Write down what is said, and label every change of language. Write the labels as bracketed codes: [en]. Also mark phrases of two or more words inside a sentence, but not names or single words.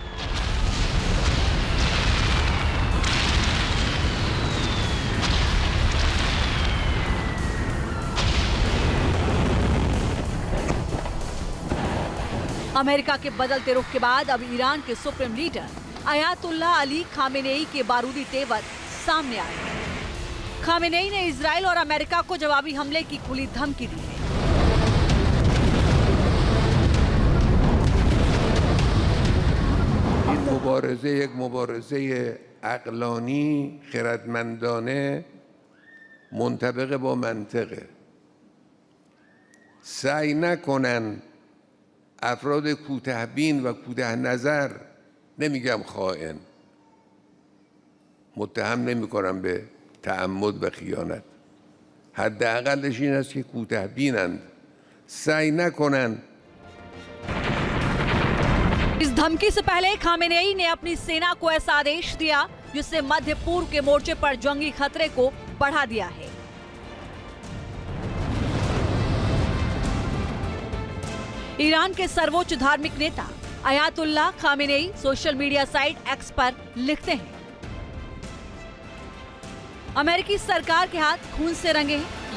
[hi] अमेरिका के बदलते रुख के बाद अब ईरान के सुप्रीम लीडर अयातुल्लाह अली खामेनेई के बारूदी तेवर सामने आए हैं। खामेनेई ने इजराइल और अमेरिका को जवाबी हमले की खुली धमकी दी है। [fa] این مبارزه یک مبارزه عقلانی خردمندانه منطبق با منطقه. سعی نکنن افراد کوتاه‌بین و کوتاه نظر، نمیگم خائن، متهم نمی‌کنم به تعمد و خیانت، حداقلش این است که کوتاه‌بینند، سعی نکنن. [hi] इस धमकी से पहले खामेनेई ने अपनी सेना को ऐसा आदेश दिया जिससे मध्य पूर्व के मोर्चे पर जंगी खतरे को बढ़ा दिया है। ईरान के सर्वोच्च धार्मिक नेता अयातुल्लाह खामेनेई सोशल मीडिया साइट एक्स पर लिखते हैं, अमेरिकी सरकार के हाथ खून से रंगे हैं।